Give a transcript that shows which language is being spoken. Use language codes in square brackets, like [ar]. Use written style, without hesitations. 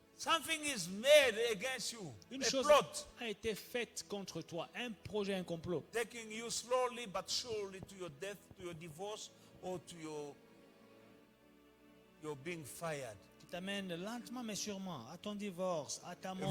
[en] Something is made against you. [fr] Une [en] A [fr] chose [en] plot [fr] a été faite contre toi, un projet, un complot [en] taking you slowly but surely to your death, to your divorce, or to your being fired. [fr] qui t'amène lentement mais sûrement à ton divorce, à ta mort,